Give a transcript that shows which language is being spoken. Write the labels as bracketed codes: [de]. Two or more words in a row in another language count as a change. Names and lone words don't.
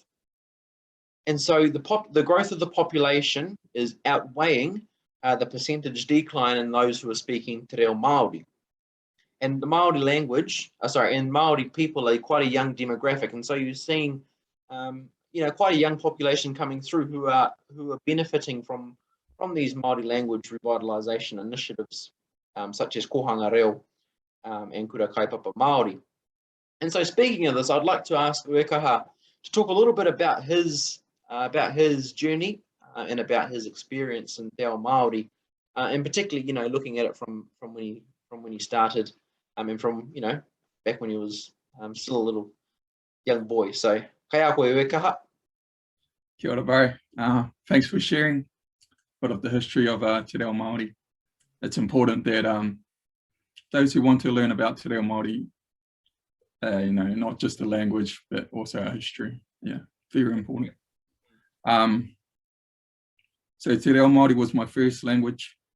[en] And so the growth of the population is outweighing the percentage decline in those who are speaking Te Reo Māori. And the Māori language, and Māori people are quite a young demographic. And so you're seeing, quite a young population coming through who are benefiting from these Māori language revitalisation initiatives, such as [mi] kohanga reo [en] and [mi] kura kaupapa Māori. [en] And so speaking of this, I'd like to ask Uekaha to talk a little bit about his journey and about his experience in [mi] Te Ao Māori, [en] and particularly, looking at it from when he started, and from, back when he was still a little young boy. So, [mi] kai a koe Uekaha. Kia ora, [en] bro. Thanks for sharing a bit of the history of Te Reo Māori. It's important that those who want to learn about Te Reo Māori, not just the language, but also our history. Yeah, very important. So Te Reo Māori was my first language.